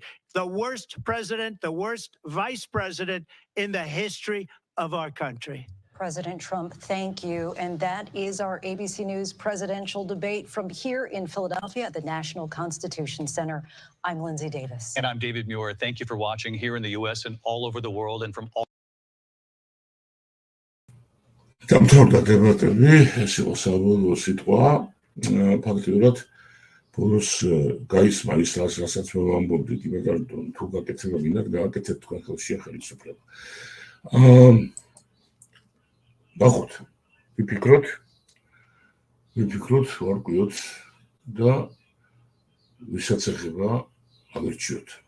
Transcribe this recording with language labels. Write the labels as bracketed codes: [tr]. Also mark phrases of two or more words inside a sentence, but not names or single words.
[en] The worst president, the worst vice president in the history of our country. President Trump, thank you. And that is our ABC News presidential debate from here in Philadelphia at the National Constitution Center. I'm Lindsay Davis. And I'm David Muir. Thank you for watching here in the U.S. and all over the world and from all. [ka] დამთავრდა დებატები, ეს იყო საბოლოო სიტყვა. ფაქტიურად ბოლოს გაისმა ის, რასაც მე ვამბობდით, იმიტომ რომ თუ გაკეთება გინდათ, გააკეთეთ თქვენ ხელშია ხელისუფლება. ნახოთ, ვიფიქროთ, ვარკვიოთ და ვისაც ეხება ავირჩიოთ.